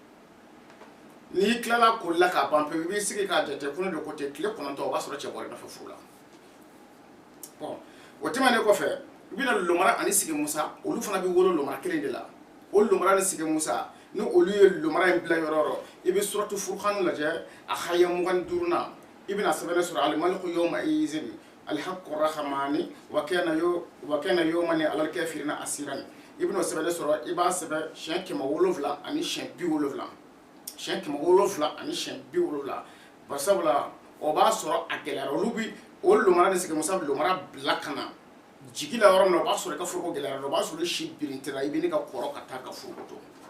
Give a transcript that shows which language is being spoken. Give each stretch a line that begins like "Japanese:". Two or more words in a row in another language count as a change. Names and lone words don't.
Bambara: n'i tilala k'o la k'a ban pewu i b'i sigi k'a jate kun
French: de côté
Bambara: tile 9 o b'a sɔrɔ cɛ bɔra nɔfɛ furu la bon o tɛmɛnen kɔfɛ i bɛna lomara ani sigi Musa olu fana bɛ wolo lomara kelen de la o lomara ni sigi Musa ni olu ye lomara in bila yɔrɔ o yɔrɔ i bɛ suratu Furqan lajɛ a haya 25 na i bɛna sɛbɛn sɔrɔ
Arabic: الملك يومئذ الحق الرحمن وكان يوما على الكافرين عسيرا
Bambara: i bɛna sɛbɛn sɔrɔ i b'a sɛbɛn siɲɛ 7 ani siɲɛ 70 siɲɛ 7 ani siɲɛ 70 barisabula o b'a sɔrɔ a gɛlɛyara olu bi o lomara ni sigi Musa lomara bila ka na jigi la yɔrɔ min na o b'a sɔrɔ i ka furuko gɛlɛyara o b'a sɔrɔ i si birintira i bɛ ne ka kɔrɔ ka taa ka furuko to